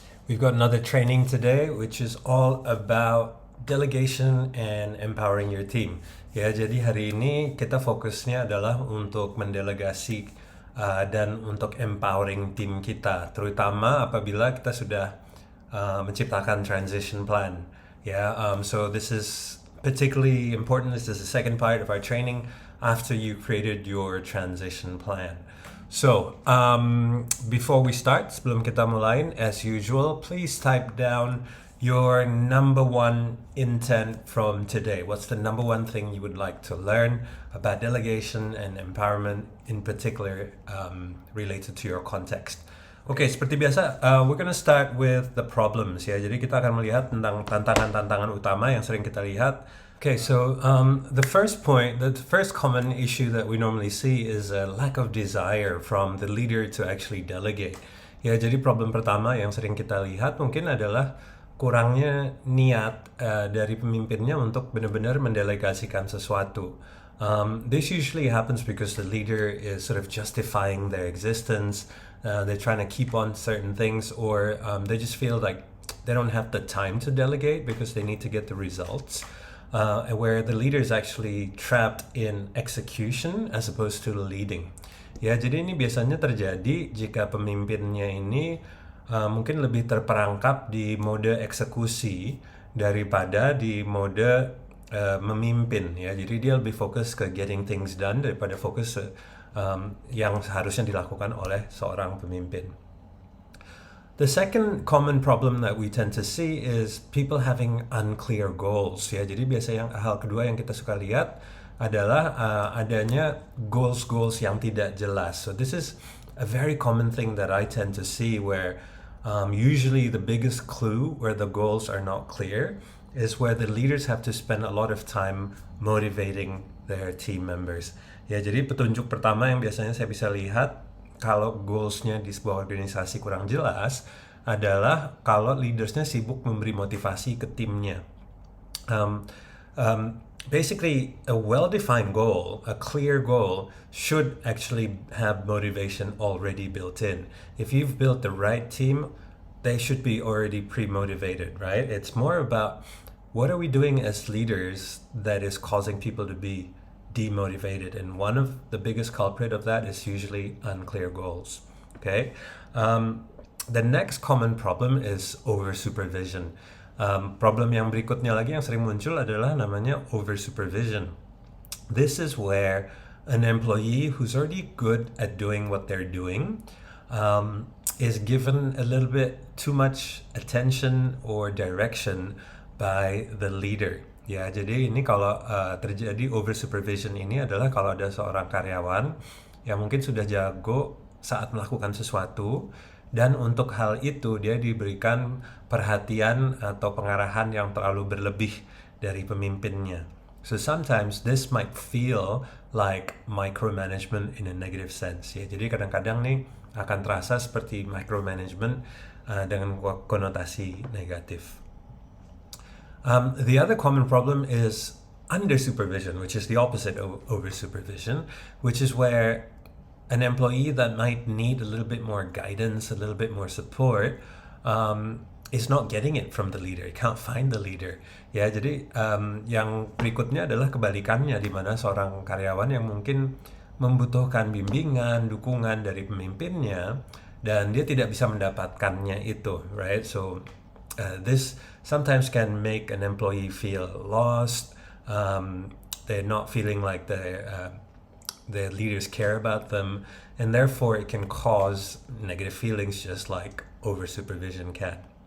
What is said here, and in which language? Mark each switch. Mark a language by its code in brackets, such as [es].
[en] We've got another training today which is all about delegation and empowering your team. [id] Ya, jadi hari ini kita fokusnya adalah untuk mendelegasi dan untuk empowering tim kita, terutama apabila kita sudah menciptakan transition plan. [en] Ya, so this is particularly important. This is the second part of our training after you created your transition plan. So, before we start, [id] sebelum kita mulai, [en] as usual, please type down your number one intent from today. What's the number one thing you would like to learn about delegation and empowerment, in particular, related to your context? [id] Oke, seperti biasa, [en] we're gonna start with the problems ya. [id] Jadi kita akan melihat tentang tantangan-tantangan utama yang sering kita lihat. [en] Okay, so the first common issue that we normally see is a lack of desire from the leader to actually delegate. [id] Ya, jadi problem pertama yang sering kita lihat mungkin adalah kurangnya niat dari pemimpinnya untuk benar-benar mendelegasikan sesuatu. [en] This usually happens because the leader is sort of justifying their existence. They're trying to keep on certain things, or they just feel like they don't have the time to delegate because they need to get the results. Where the leader is actually trapped in execution as opposed to leading. [id] Ya, jadi ini biasanya terjadi jika pemimpinnya ini mungkin lebih terperangkap di mode eksekusi daripada di mode memimpin. Ya, jadi dia lebih fokus ke [en] getting things done [id] daripada fokus yang seharusnya dilakukan oleh seorang pemimpin. [en] The second common problem that we tend to see is people having unclear goals. [id] Ya, jadi biasanya hal kedua yang kita suka lihat adalah adanya goals yang tidak jelas. [en] So this is a very common thing that I tend to see where usually the biggest clue where the goals are not clear is where the leaders have to spend a lot of time motivating their team members. [id] Ya, jadi petunjuk pertama yang biasanya saya bisa lihat kalau goalsnya di sebuah organisasi kurang jelas adalah kalau leadersnya sibuk memberi motivasi ke timnya. [en] Basically, a well-defined goal, a clear goal, should actually have motivation already built in. If you've built the right team, they should be already pre-motivated, right? It's more about what are we doing as leaders that is causing people to be demotivated, and one of the biggest culprit of that is usually unclear goals. Okay, the next common problem is over supervision. [id] Problem yang berikutnya lagi yang sering muncul adalah namanya over supervision. [en] This is where an employee who's already good at doing what they're doing is given a little bit too much attention or direction by the leader. [id] Ya, jadi ini kalau terjadi over supervision ini adalah kalau ada seorang karyawan yang mungkin sudah jago saat melakukan sesuatu, dan untuk hal itu dia diberikan perhatian atau pengarahan yang terlalu berlebih dari pemimpinnya. [en] So sometimes this might feel like micromanagement in a negative sense. [id] Ya, jadi kadang-kadang nih akan terasa seperti micromanagement dengan konotasi negatif. [en] The other common problem is under supervision, which is the opposite of over supervision, which is where an employee that might need a little bit more guidance, a little bit more support, is not getting it from the leader. Can't find the leader. [id] Ya, jadi yang berikutnya adalah kebalikannya, di mana seorang karyawan yang mungkin membutuhkan bimbingan, dukungan dari pemimpinnya, dan dia tidak bisa mendapatkannya itu, right? [en] So this sometimes can make an employee feel lost. They're not feeling like the leaders care about them, and therefore it can cause negative feelings just like over supervision can.